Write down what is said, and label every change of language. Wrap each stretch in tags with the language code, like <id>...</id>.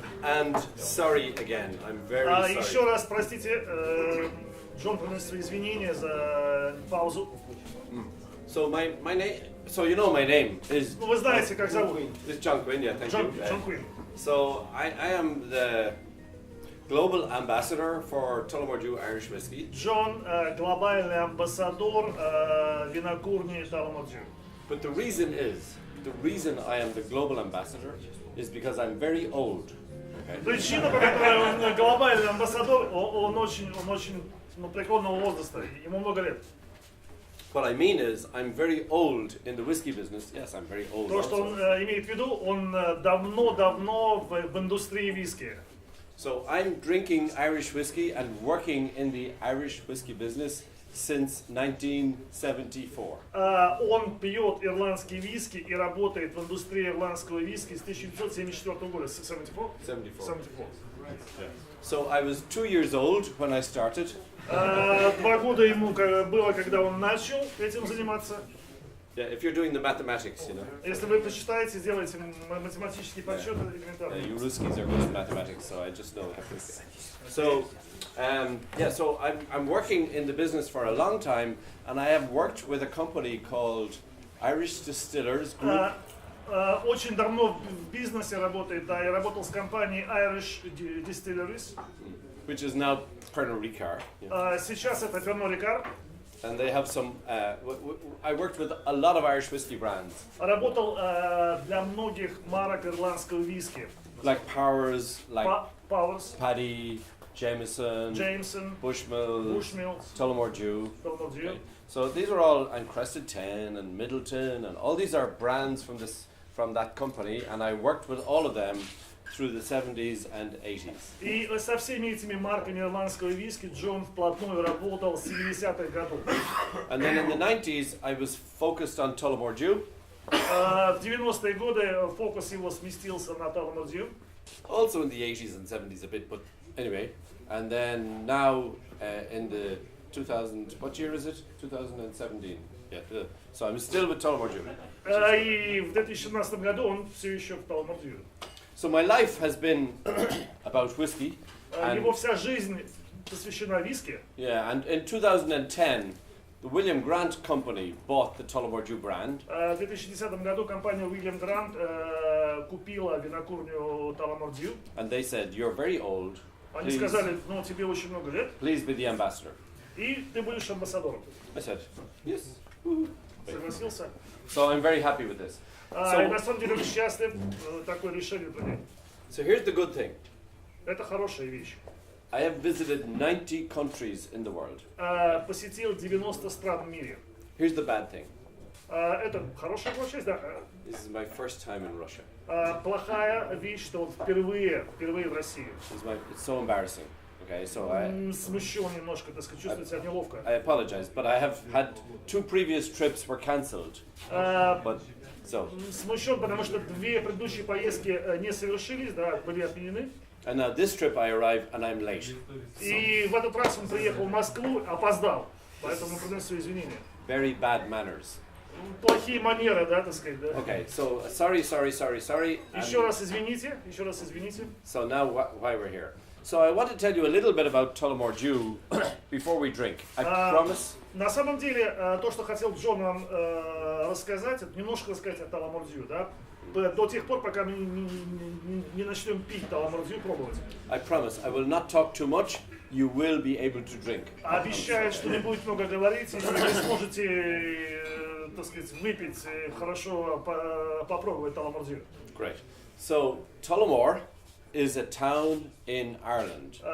<en>And sorry again, I'm very sorry.</en> <ru>Еще раз простите, Джон приносит свои извинения за паузу.</ru> <en>So my name, so you know my name is.</en> <ru>Ну вы знаете, как зовут?</ru> <en>Is John Kуинн, yeah, thank you.</en> <ru>Джон Куинн.</ru> <en>So I am the global ambassador for Tullamore Dew Irish whiskey.</en> <ru>Джон глобальный амбасадор винокурни Tullamore Dew.</ru> <en>But the reason I am the global ambassador is because I'm very old. Okay?</en> <ru>Причина, по которой он глобальный амбассадор, он очень преклонного возраста, ему много лет.</ru> <en>What I mean is, I'm very old in the whiskey business. Yes, I'm very old.</en> <ru>То, что он имеет в виду, он давно в индустрии виски.</ru> <en>So I'm drinking Irish whiskey and working in the Irish whiskey business since 1974.</en> <ru>Он пьет ирландский виски и работает в индустрии ирландского виски с 1974 года.</ru> <en>74? 74. So I was 2 years old when I started.</en> <ru>2 года ему было, когда он начал этим заниматься.</ru> <en>Yeah, if you're doing the mathematics, you know.</en> <ru>Если вы посчитаете, сделаете математические подсчеты элементарно.</ru> <en>You Ruskies are good at mathematics, so I just know everything. So, so I'm working in the business for a long time, and I have worked with a company called Irish Distillers Group.</en> <ru>Очень давно в бизнесе работает, да, я работал с компанией Irish Distilleries.</ru> <en>Which is now Pernod Ricard.</en> <ru>Сейчас это Pernod Ricard.</ru> <en>And they have some. I worked with a lot of Irish whiskey brands.</en> <ru>Работал для многих марок ирландского виски.</ru> <en>Like Powers, like Powers, Paddy, Jameson, Bushmills, Tullamore Dew. Okay. So these are all, and Crested 10 and Middleton, and all these are brands from that company, and I worked with all of them through the 70s and 80s.</en> <ru>И со всеми этими марками ирландского виски Джон вплотную работал с 70-х годов.</ru> <en>And then in the 90s, I was focused on Tullamore Dew.</en> <ru>В 90-е годы фокус его сместился на Tullamore Dew.</ru> <en>Also in the 80s and 70s a bit, but anyway. And then now in the 2000, what year is it? 2017. Yeah. So I'm still with Tullamore Dew.</en> <ru>И в 2017 году он все еще в Tullamore Dew.</ru> <en>So my life has been about whiskey.</en> <ru>Его вся жизнь посвящена виски.</ru> <en>Yeah, and in 2010, the William Grant Company bought the Tullamore Dew brand.</en> <ru>В 2010 году компания William Grant купила винокурню Tullamore Dew.</ru> <en>And they said, "You're very old.</en> <ru>Они сказали, ну тебе очень много лет.</ru> <en>Please be the ambassador."</en> <ru>И ты будешь амбассадором.</ru> <en>I said, "Yes."</en> <ru>Согласился.</ru> <en>So I'm very happy with this.</en> <ru>И на самом деле очень счастлив такое решение принять.</ru> <en>So here's the good thing.</en> <ru>Это хорошая вещь.</ru> <en>I have visited 90 countries in the world.</en> <ru>Посетил 90 стран в мире.</ru> <en>Here's the bad thing.</en> <ru>Это хорошая часть, да.</ru> <en>This is my first time in Russia.</en> <ru>Плохая вещь, что впервые в России.</ru> <en>It's so embarrassing. Okay, so</en> <ru>смущен немножко, так сказать, чувствую себя неловко.</ru> <en>I apologize, but I have had 2 previous trips were cancelled. But so.</en> <ru>Смущен, потому что 2 предыдущие поездки не совершились, да, были отменены.</ru> <en>And now this trip I arrive and I'm late.</en> <ru>И в этот раз он приехал в Москву, опоздал, поэтому приносу извинения.</ru> <en>Very bad manners.</en> <ru>Плохие манеры, да, так сказать, да.</ru> <en>Okay, so sorry.</en> <ru>Еще раз извините.</ru> <en>So now why we're here. So I want to tell you a little bit about Tullamore Dew before we drink. I promise.</en> <ru>На самом деле, то, что хотел Джон нам рассказать, это немножко рассказать о Tullamore Dew, да, до тех пор, пока мы не начнем пить Tullamore Dew, пробовать.</ru> <en>I promise, I will not talk too much. You will be able to drink.</en> <ru>Обещаю, что не будет много говорить, и вы сможете, так сказать, выпить, хорошо попробовать Tullamore Dew.</ru> <en>Great. So Tullamore is a town in Ireland.</en>